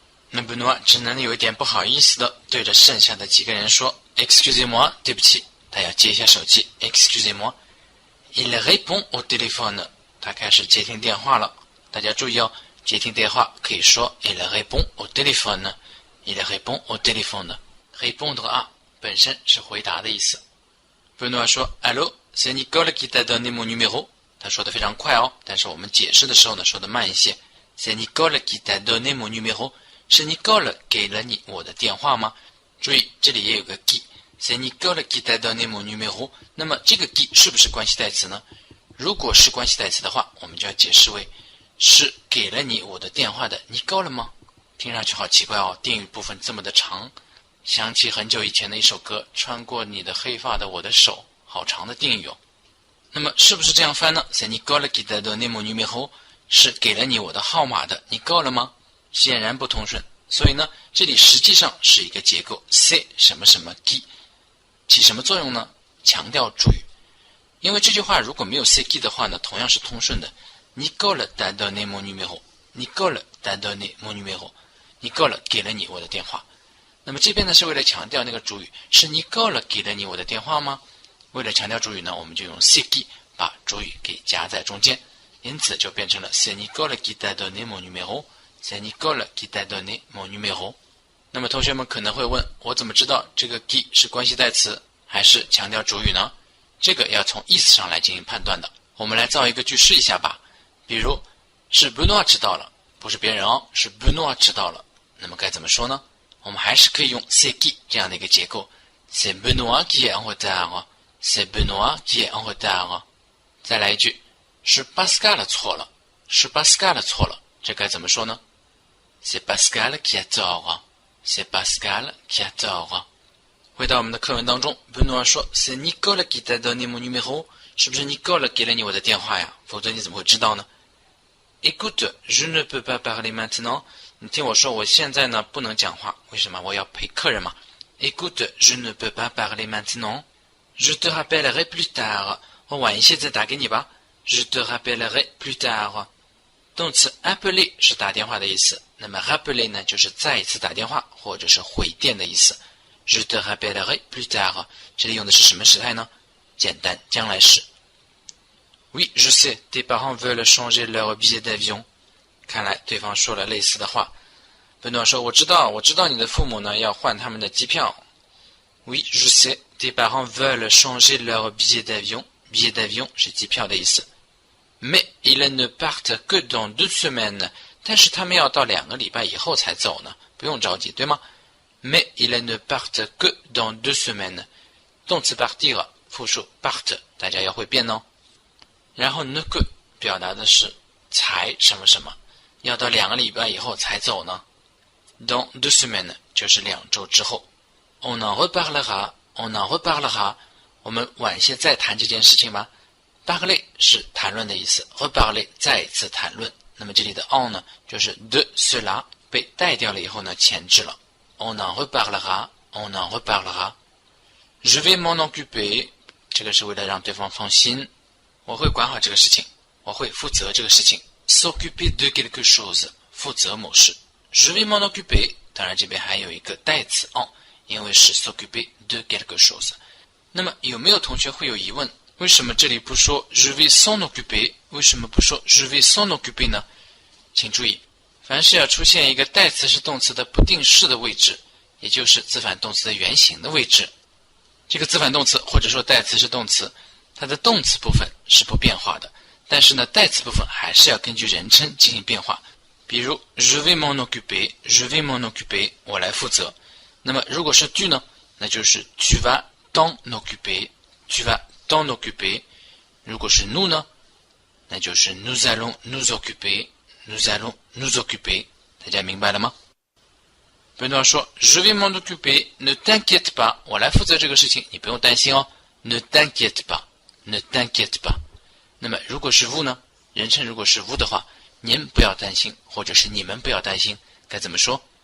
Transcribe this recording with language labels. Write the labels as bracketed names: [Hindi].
[Chinese] 那本诺只能有一点不好意思的对着剩下的几个人说 [French] excusez-moi， [Chinese] 对不起。他要接一下手机 [French] excusez-moi。Il répond au téléphone， [Chinese] 他开始接听电话了。大家注意哦，接听电话可以说 [French] il répond au téléphone。 il répond au téléphone。répondre à [Chinese] 本身是回答的意思。 [French] 本诺说 Allô, c'est Nicole qui t'a donné mon numéro。 [Chinese] 他说的非常快哦，但是我们解释的时候呢说的慢一些。 [French] C'est Nicole qui t'a donné mon numéro， [Chinese] 是 Nicole 给了你我的电话吗？注意这里也有个 [French] qui， C'est Nicole qui t'a donné mon numéro。 [Chinese] 那么这个 qui 是不是关系代词呢？如果是关系代词的话，我们就要解释为是给了你我的电话的 Nicole 吗？听上去好奇怪哦，定语部分这么的长，想起很久以前的一首歌，穿过你的黑发的我的手，好长的定语哦。那么是不是这样翻呢？ [French] C'est Nicole qui t'a donné mon numéro， [Chinese] 是给了你我的号码的 Nicole 吗？显然不通顺，所以呢这里实际上是一个结构 c'est 什么什么 qui， 起什么作用呢？强调主语。因为这句话如果没有 c'est qui 的话呢，同样是通顺的。 [French] Nicole t'a donné mon numéro， Nicole t'a donné mon numéro， [Chinese] Nicole 给了你我的电话。那么这边呢是为了强调那个主语，是 Nicole 给了你我的电话吗？为了强调主语呢，我们就用 c'est qui 把主语给夹在中间，因此就变成了 [French] C'est Nicole qui t'a donné mon numéro， [Chinese] C'est Nicole qui t'a donné mon numéro。那么同学们可能会问，我怎么知道这个 qui 是关系代词还是强调主语呢？这个要从意思上来进行判断的。我们来造一个句试一下吧。比如是 Benoît 迟到了，不是别人哦，是 Benoît 迟到了。那么该怎么说呢？我们还是可以用 c'est qui 这样的一个结构。 [French] C'est Benoît qui est en retard. C'est Benoît qui est en retard. [Chinese] 再来一句，是 Pascal 错了，是 Pascal 错了，这该怎么说呢？ [French] C'est Pascal qui a tort. C'est Pascal qui a tort. [Chinese] 回到我们的课文当中 [French] ，Benoît 说 C'est Nicole qui t'a donné mon numéro. [Chinese] 是不是 Nicole 给了你我的电话呀？否则你怎么会知道呢？ [French] Écoute, je ne peux pas parler maintenant. [Chinese] 你听我说，我现在呢不能讲话，为什么？我要陪客人嘛。 [French] Écoute, je ne peux pas parler maintenant. Je te rappellerai plus tard. [Chinese] 我晚一些再打给你吧。 [French] Je te rappellerai plus tard. [Chinese] 动词 appeler 是打电话的意思，那么 rappeler 呢就是再一次打电话或者是回电的意思。 [French] Je te rappellerai plus tard. [Chinese] 这里用的是什么时态呢？简单将来时。 [French] Oui, je sais, tes parents veulent changer leur billet d'avion. [Chinese] 看来对方说了类似的话。Benoît 说，我知道你的父母呢要换他们的机票。 [French] Oui, je sais, tes parents veulent changer leur billet d'avion. [Chinese] Billet d'avion 是机票的意思。 [French] Mais ils ne partent que dans 2 semaines. [Chinese] 但是他们要到2个礼拜以后才走呢，不用着急，对吗？ [French] Mais ils ne partent que dans 2 semaines. [Chinese] 动词 partir 复数 part 大家要会变哦。然后 ne que 表达的是才什么什么，要到2个礼拜以后才走呢。 Dans 2 semaines 就是2周之后。 [French] On en reparlera, on en reparlera. [Chinese] 我们晚些再谈这件事情吧。Parler 是谈论的意思 ，reparler 再一次谈论。那么这里的 on 呢，就是 de cela 被带掉了以后呢，前置了。 [French] On en reparlera, on en reparlera. Je vais m'en occuper. [Chinese] 这个是为了让对方放心，我会管好这个事情，我会负责这个事情。 [French] S'occuper de quelque chose [Chinese] 负责某事。 [French] Je vais m'en occuper. [Chinese] 当然这边还有一个代词 on， 因为是 s'occuper de quelque chose。那么有没有同学会有疑问？为什么这里不说 [French] je vais s'en occuper？ [Chinese] 为什么不说 je vais s'en occuper 呢？请注意，凡是要出现一个代词是动词的不定式的位置，也就是字反动词的原形的位置，这个字反动词或者说代词是动词，它的动词部分是不变化的，但是呢，代词部分还是要根据人称进行变化。 [French] 比如 je vais m'en occuper, je vais m'en occuper， [Chinese] 我来负责。那么如果是tu呢，那就是 [French] tu vas t'en occuper, tu vas t'en occuper。 [Chinese] 如果是nous呢，那就是 [French] nous allons nous occuper, nous allons nous occuper。 [Chinese] 大家明白了吗？Benoît 说 [French] je vais m'en occuper, ne t'inquiète pas， [Chinese] 我来负责这个事情，你不用担心哦。 [French] Ne t'inquiète pas, ne t'inquiète pas。 [Chinese] 那么如果是vous呢，人称如果是vous的话，您不要担心，或者是你们不要担心，该怎么说？